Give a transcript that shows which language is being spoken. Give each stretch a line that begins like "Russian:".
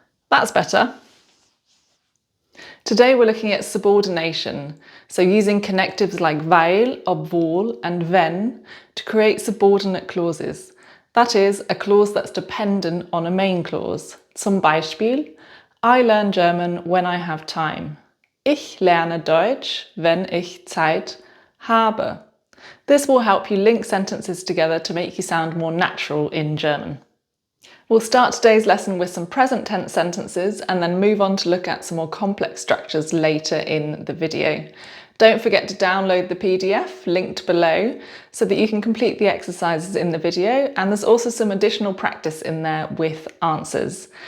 English: That's better. Today we're looking at subordination, so using connectives like weil, obwohl, and wenn to create subordinate clauses. That is, a clause that's dependent on a main clause.
German: Zum Beispiel,
English: I learn German when I have time.
German: Ich lerne Deutsch, wenn ich Zeit habe.
English: This will help you link sentences together to make you sound more natural in German. We'll start today's lesson with some present tense sentences and then move on to look at some more complex structures later in the video. Don't forget to download the PDF linked below so that you can complete the exercises in the video, and there's also some additional practice in there with answers.